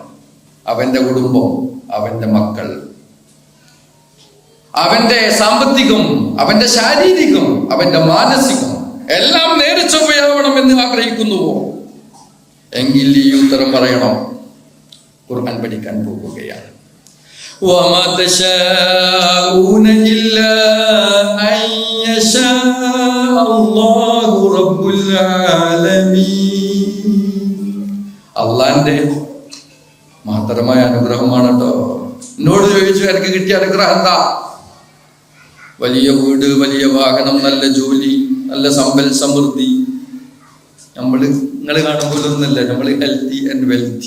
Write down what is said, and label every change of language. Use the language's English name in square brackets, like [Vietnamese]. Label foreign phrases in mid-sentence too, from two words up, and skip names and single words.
[Malayalam] അവന്റെ കുടുംബം, അവന്റെ മക്കൾ, അവന്റെ സാമ്പത്തികം, അവന്റെ ശാരീരികം, അവന്റെ മാനസികം എല്ലാം നേരെ ചൊവ്വയാവണം എന്ന് ആഗ്രഹിക്കുന്നുവോ എങ്കിൽ ഈ ഉത്തരം പറയണം. ഖുർആൻ പഠിക്കാൻ പോകുകയാണ്. [Arabic] وَمَا تَشَاءُونَ إِلَّا أَن يَشَاءَ اللَّهُ رَبُّ الْعَالَمِينَ. [Malayalam] അള്ളാന്റെ മഹത്തരമായ അനുഗ്രഹമാണ് കേട്ടോ. എന്നോട് ചോദിച്ചു എനിക്ക് കിട്ടിയ അനുഗ്രഹം എന്താ? വലിയ വീട്, വലിയ വാഹനം, നല്ല ജോലി, നല്ല സമ്പൽ സമൃദ്ധി. നിങ്ങൾ കാണുമ്പോൾ ഒന്നല്ല, നമ്മൾ [English] healthy and wealthy.